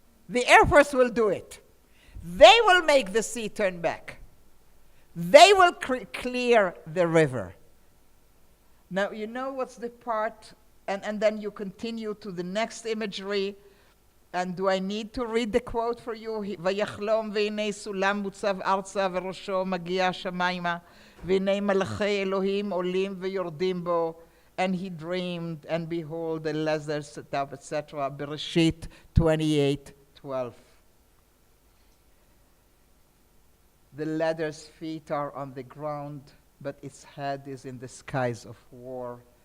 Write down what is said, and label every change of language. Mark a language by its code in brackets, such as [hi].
[en] The Air Force will do it. They will make the sea turn back. They will clear the river. Now, you know what's the part, and then you continue to the next imagery. And do I need to read the quote for you? [he] ויחלום והנה סולם מוצב ארצה וראשו מגיע שמיימה והנה מלאכי אלוהים עולים ויורדים בו. [en] And he dreamed, and behold, the leather set up, etc. Bereshit 28:12. The ladder's feet are on the ground, but its head is in the skies of war.